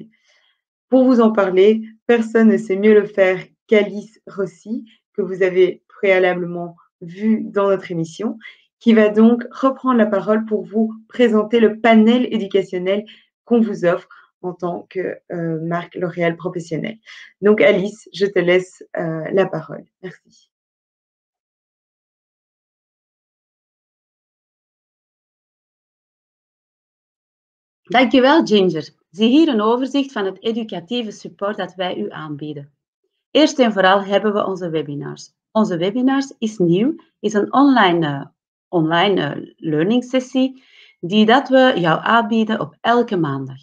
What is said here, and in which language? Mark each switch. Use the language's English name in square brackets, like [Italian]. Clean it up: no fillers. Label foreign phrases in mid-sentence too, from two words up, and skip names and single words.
[French] Pour vous en parler, personne ne sait mieux le faire qu'Alice Rossi, que vous avez préalablement vu dans notre émission, qui va donc reprendre la parole pour vous présenter le panel éducationnel qu'on vous offre en tant que marque L'Oréal professionnelle. Donc Alice, je te laisse la parole. Merci. [Dutch] Dankjewel Ginger. Zie hier een overzicht van het educatieve support dat wij u aanbieden. Eerst en vooral hebben we onze webinars. Onze webinars is nieuw, is een [English] online learning [Dutch] sessie die dat we jou aanbieden op elke maandag.